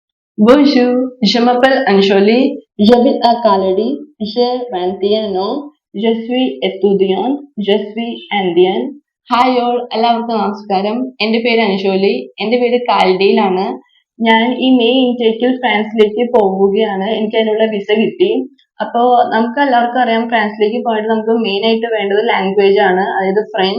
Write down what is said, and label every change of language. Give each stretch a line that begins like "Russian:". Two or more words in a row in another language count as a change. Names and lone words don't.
French: Bonjour, je m'appelle Anjoli, j'habite à Kaladi, j'ai 21 ans, je suis étudiante, je suis indienne.
English: hi all
Malayalam: എല്ലാവർക്കും നമസ്കാരം. എൻ്റെ പേര് അൻഷോലി, എൻ്റെ വീട് കാലടിയിലാണ്. ഞാൻ ഈ
English: May intake
Malayalam: ഫ്രാൻസിലേക്ക് പോവുകയാണ്. എനിക്ക് അതിനുള്ള വിസ കിട്ടി. അപ്പോൾ നമുക്ക് എല്ലാവർക്കും അറിയാം ഫ്രാൻസിലേക്ക് പോയിട്ട് നമുക്ക് മെയിൻ ആയിട്ട് വേണ്ടത് ലാംഗ്വേജ് ആണ്, അതായത് ഫ്രഞ്ച്.